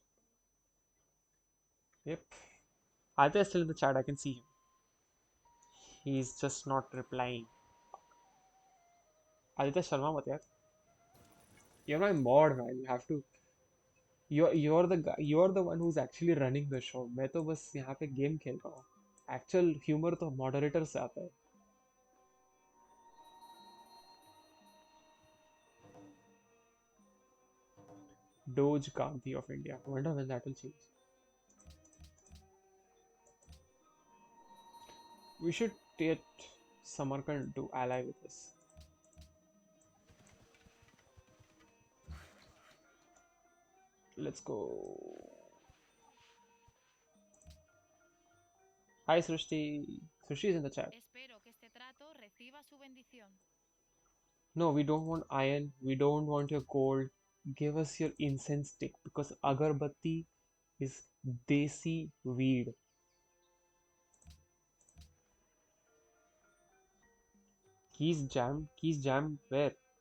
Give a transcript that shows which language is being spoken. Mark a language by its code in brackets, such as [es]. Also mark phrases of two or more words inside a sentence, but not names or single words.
[en] Yep. Aditya is still in the chat. I can see him. He's just not replying. Aditya Sharma, [hi] मत यार. [en] You're my mod, man. You have to. You're the guy. You're the one who's actually running the show. [hi] मैं तो बस यहाँ पे गेम खेल रहा हूँ. [en] Actual humor [hi] तो moderator से आता है. [en] Doge Gandhi of India. I wonder when that will change. We should get Samarkand to ally with us. Let's go. Hi Srishti. Srishti is in the chat. [es] Espero que este trato reciba su bendición. [en] No, we don't want iron. We don't want your gold. Give us your incense stick because agarbatti is desi weed. Keys jammed. Keys jammed where?